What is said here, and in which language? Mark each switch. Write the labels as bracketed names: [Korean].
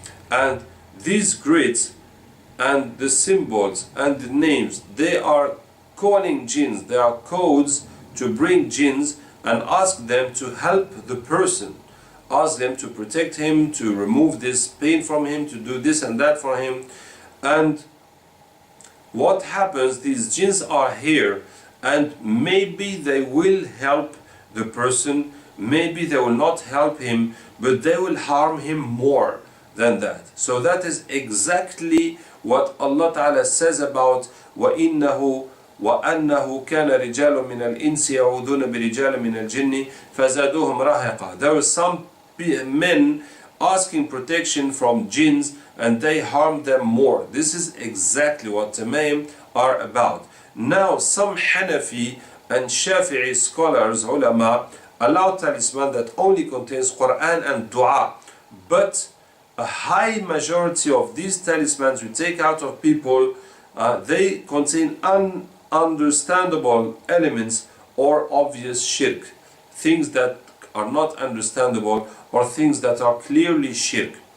[English] And these grids and the symbols and the names, they are calling jinns, they are codes to bring jinns and ask them to help the person, ask them to protect him, to remove this pain from him, to do this and that for him. And what happens, these jinns are here, and maybe they will help the person, maybe they will not help him, but they will harm him more than that. So that is exactly what Allah Ta'ala says about [Arabic] وَإِنَّهُ وَأَنَّهُ كَانَ رِجَالٌ مِنَ الْإِنسِ يَعُوذُونَ بِرِجَالٍ مِنَ الْجِنِّ فَزَادُوهُمْ رَهَقًا. [English] There were some men asking protection from jinns, and they harmed them more. This is exactly what Tama'im are about. Now some Hanafi and Shafi'i scholars, ulama, allow talisman that only contains Quran and dua, but a high majority of these talismans we take out of people, they contain ununderstandable elements or obvious shirk, things that are not understandable or things that are clearly shirk.